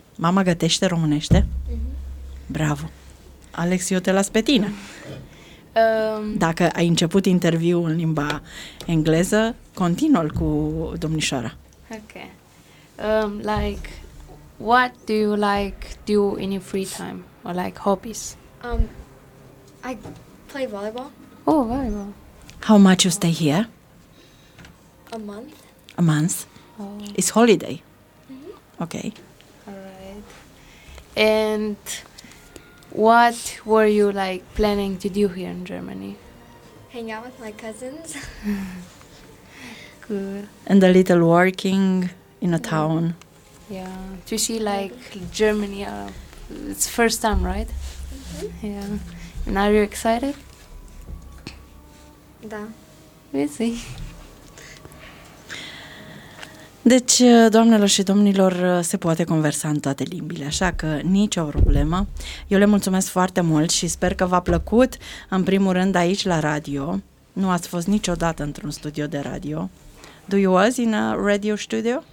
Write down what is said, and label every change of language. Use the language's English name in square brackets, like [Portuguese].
[Romanian] Mama gătește românește? Mm-hmm. Bravo. Alex, eu te las pe tine. Dacă ai început interviul în limba engleză, continuă-l cu domnișoara. [English] Ok. Like, what do you like do in your free time? Or like hobbies? I play volleyball. Oh, volleyball. How much you stay here? A month. A month. Oh. It's holiday. Mm-hmm. Okay. All right. And what were you like planning to do here in Germany? Hang out with my cousins. Good. And a little working in a town. Yeah. To see like Germany. It's first time, right? Mm-hmm. Yeah. And are you excited? [Romanian] Da. [English] We'll see. [Romanian] Deci, doamnelor și domnilor, se poate conversa în toate limbile, așa că nicio problemă. Eu le mulțumesc foarte mult și sper că v-a plăcut, în primul rând, aici la radio. Nu ați fost niciodată într-un studio de radio. [English] Do you was in a radio studio?